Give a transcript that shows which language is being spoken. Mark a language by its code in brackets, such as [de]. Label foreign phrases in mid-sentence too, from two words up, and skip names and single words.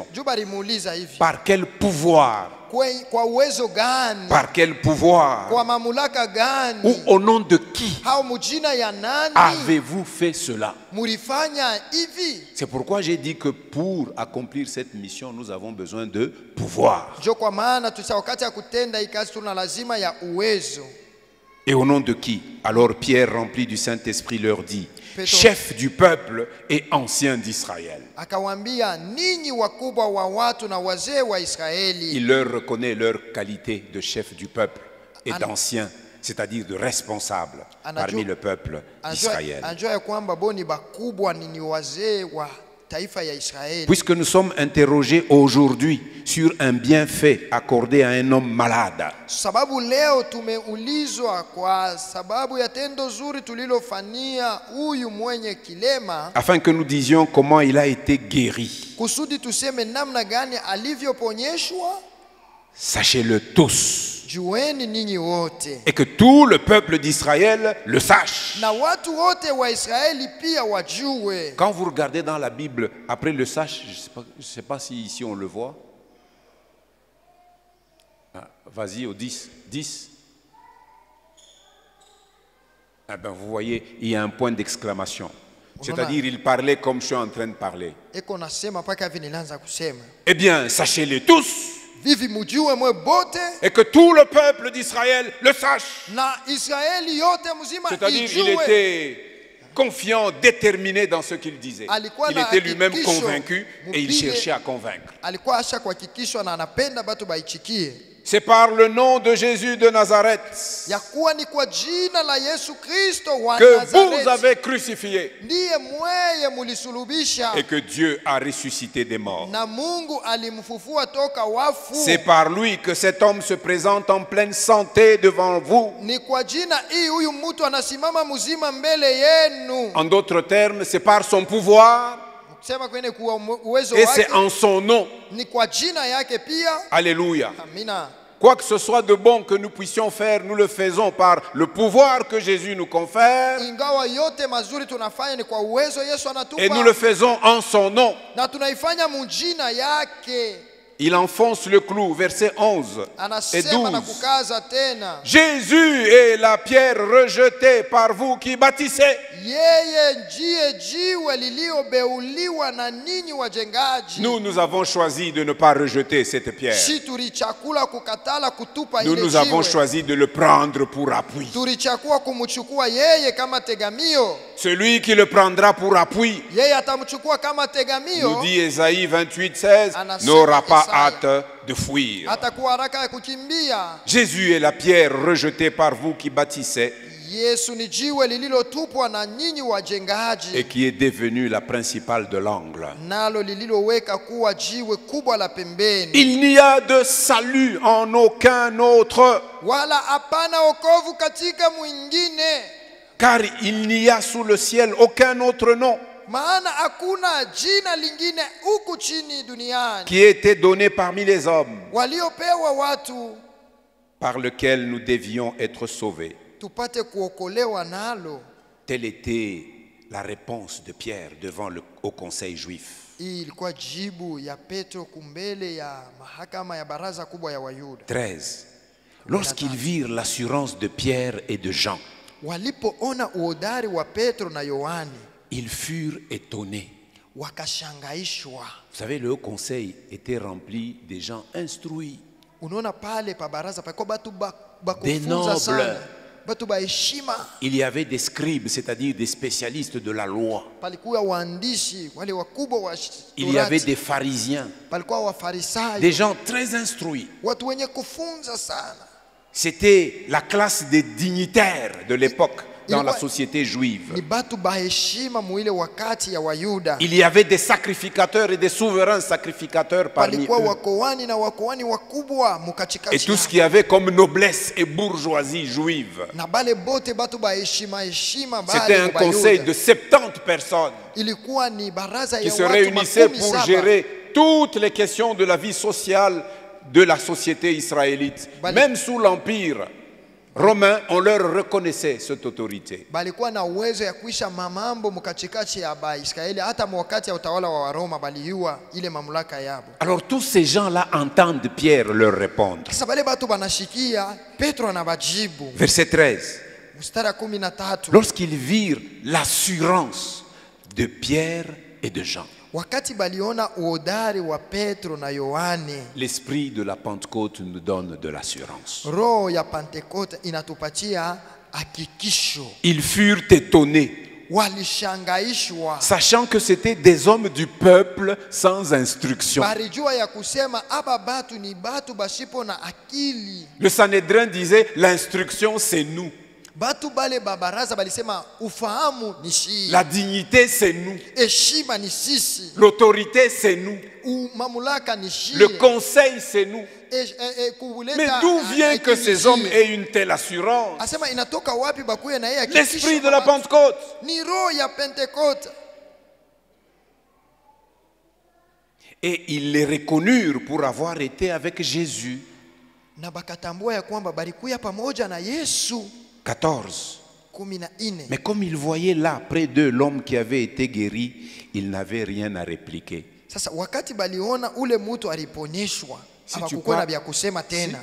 [sw] juu balimuuliza hivi, [fr] par quel pouvoir, [sw] kwa uwezo gani, [fr] par quel pouvoir, [sw] kwa mamlaka [fr] ou [sw] gani, [fr] au nom de qui [sw] au mujina ya nani [fr] avez-vous fait cela? [sw] mulifanya hivi? [fr] C'est pourquoi j'ai dit que pour accomplir cette mission, nous avons besoin de pouvoir. [sw] Jo, kwa maana tusa wakati ya kutenda hii kazi tuna lazima ya uwezo. [fr] Et au nom de qui? Alors Pierre, rempli du Saint-Esprit, leur dit, Petro. chef du peuple et ancien d'Israël. [sw] Akawaambia, ninyi wakubwa wa watu na wazee wa Israeli. [fr] Il leur reconnaît leur qualité de chef du peuple et An- d'ancien, c'est-à-dire de responsable [sw] Anajua- [fr] parmi le peuple d'Israël. [sw] Anjua ya kwamba boni bakubwa ni wazee wa taifa ya Israeli. [fr] Puisque nous sommes interrogés aujourd'hui sur un bienfait accordé à un homme malade, [sw] Sababu leo tumeulizwa kwa sababu ya tendo zuri tulilofanyia huyu mwenye kilema, [fr] afin que nous disions comment il a été guéri. [sw] kusudi tuseme namna gani alivyoponyeshwa. [fr] Sachez-le tous, [sw] Jueni ninyi wote, [fr] et que tout le peuple d'Israël le sache. [sw] na watu wote wa Israeli pia wajue. [fr] Quand vous regardez dans la Bible, après le sache, je ne sais pas si ici on le voit. Ah, vas-y au 10. 10. Ah ben, vous voyez, il y a un point d'exclamation. C'est-à-dire, il parlait comme je suis en train de parler. [sw] Eko nasema mpaka hivi nilianza kusema [fr] Eh bien, sachez-les tous, [sw] vivi, mujue mwe bote [fr] et que tout le peuple d'Israël le sache. [sw] na Israeli yote mzima [fr] C'est-à-dire, il [sw] ijue. [fr] était confiant, déterminé dans ce qu'il disait. [sw] Alikuwa [fr] Il [sw] na [fr] était lui-même [sw] hakikisho, [fr] convaincu et il [sw] mpige- [fr] cherchait à convaincre. [sw] alikuwa asha kuhakikishwa na anapenda batu baichikie [fr] C'est par le nom de Jésus de Nazareth [sw] ya kuwa ni kwa jina la Yesu Kristo wa [fr] que vous [sw] Nazareti [fr] avez crucifié [sw] ndiye mweye mulisulubisha, [fr] et que Dieu a ressuscité des morts. [sw] na Mungu alimfufua toka wafu. [fr] C'est par lui que cet homme se présente en pleine santé devant vous. [sw] Ni kwa jina hii huyu mtu anasimama mzima mbele yenu. [fr] En d'autres termes, c'est par son pouvoir [sw] kusema kwene kuwa uwezo [fr] Et c'est [sw] wake [fr] en son nom. [sw] ni kwa jina yake pia. [fr] Alléluia. [sw] Amina. [fr] Quoi que ce soit de bon que nous puissions faire, nous le faisons par le pouvoir que Jésus nous confère. [sw] Ingawa yote mazuri tunafanya ni kwa uwezo Yesu anatupa. [fr] Et nous le faisons en son nom. [sw] Na tunaifanya mujina yake. [fr] Il enfonce le clou, versets 11 et [sw] Anasema na [fr] 12. [sw] kukaza tena. [fr] Jésus est la pierre rejetée par vous qui bâtissez. [sw] Yeye ndiye jiwe liliobeuliwa na ninyi wajengaji. [fr] Nous avons choisi de ne pas rejeter cette pierre. [sw] Si tulichakula kukatala kutupa ile [fr] Nous avons [sw] jiwe. [fr] choisi de le prendre pour appui. [sw] Tulichakua kumchukua yeye kama tegamio. [fr] Celui qui le prendra pour appui, [sw] Yeye atamchukua kama tegamio. [fr] nous dit Ésaïe 28, 16, [sw] Anasema [fr] n'aura pas [sw] Isaya. [fr] hâte de fuir. [sw] Atakuwa haraka ya kukimbia. [fr] Jésus est la pierre rejetée par vous qui bâtissez [sw] Yesu ni jiwe lililotupwa na nyinyi [fr] et [sw] wajengaji, [fr] qui est devenue la principale de l'angle. [sw] nalo lililoweka kuwa jiwe kubwa la pembeni. [fr] Il n'y a de salut en aucun autre, [sw] Wala hapana wokovu katika mwingine, [fr] car il n'y a sous le ciel aucun autre nom [sw] maana hakuna jina lingine huku chini duniani [fr] qui ait été donné parmi les hommes [sw] waliopewa watu [fr] par lequel nous devions être sauvés. [sw] tupate kuokolewa nalo. [fr] Telle était la réponse de Pierre au conseil juif. [sw] Hii ilikuwa jibu ya Petro kumbele ya mahakama ya baraza kubwa ya Wayuda. [fr] 13. Lorsqu'ils virent l'assurance de Pierre et de Jean, [sw] Walipoona uhodari wa Petro na Yohani, [fr] ils furent étonnés. [sw] wakashangaishwa. [fr] Vous savez, le haut conseil était rempli de gens instruits, [sw] Unaona pale pa baraza pa batu [fr] Des [sw] bakufunza [fr] nobles. [sw] sana, batu ba heshima. [fr] il y avait des scribes, c'est-à-dire des spécialistes de la loi. [sw] Palikuwa waandishi wale wakubwa wa [fr] Il y avait [sw] Torati. [fr] des pharisiens, [sw] Palikuwa wafarisayo, [fr] des gens très instruits. [sw] watu wenye kufunza sana. [fr] C'était la classe des dignitaires de l'époque dans la société juive. [sw] Ni batu ba heshima muile wakati ya Wayuda. [fr] Il y avait des sacrificateurs et des souverains sacrificateurs parmi [sw] Palikuwa [fr] eux. [sw] wakoani na wakoani wakubwa mukatikati [fr] Et tout ce [sw] yao. [fr] qu'il y avait comme noblesse et bourgeoisie juive. [sw] Na bale bote batu ba heshima [fr] C'était un conseil de 70 personnes [sw] ilikuwa ni baraza [fr] qui [sw] ya [fr] se [sw] watu [fr] réunissaient [sw] makumi [fr] pour [sw] saba. [fr] gérer toutes les questions de la vie sociale de la société israélite. Même sous l'Empire romain, on leur reconnaissait cette autorité. [sw] Balikuwa na uwezo ya kuisha mamambo mukachikachi ya Baisraeli, hata wakati ya utawala wa Waroma baliua ile mamlaka yabo. [fr] Alors tous ces gens-là entendent Pierre leur répondre. [sw] Sasa bale batu banashikia Petro anabajibu. [fr] Verset 13. [sw] Mstari 13. [fr] Lorsqu'ils virent l'assurance de Pierre et de Jean, [sw] Wakati baliona uhodari wa Petro na Yohane, [fr] l'esprit de la Pentecôte nous donne de l'assurance. [sw] roho ya Pentekoste inatupatia hakikisho. [fr] Ils furent étonnés, [sw] Walishangaishwa. [fr] sachant que c'était des hommes du peuple sans instruction. [sw] Barijua ya kusema aba batu ni batu bashipo na akili. [fr] Le Sanhédrin disait, l'instruction c'est nous. [sw] Batu bale babaraza balisema ufahamu ni shi. [fr] La dignité c'est nous. [sw] Heshima ni sisi. [fr] L'autorité c'est nous. [sw] Mamulaka ni shi. [fr] Le conseil c'est nous. Mais d'où vient que ces hommes aient une telle assurance? [sw] Asema inatoka wapi bakuye na yeye [fr] L'esprit de la Pentecôte. [sw] Ni roho ya Pentekoste. [fr] Et ils les reconnurent pour avoir été avec Jésus. [sw] Na bakatambua ya kwamba balikuya pamoja na Yesu. [fr] 14. [sw] 14. [fr] Mais comme ils voyaient là près d'eux l'homme qui avait été guéri, ils n'avaient rien à répliquer. [sw] Sasa wakati baliona ule mtu aliponyeshwa, hapakuwa na vya kusema tena.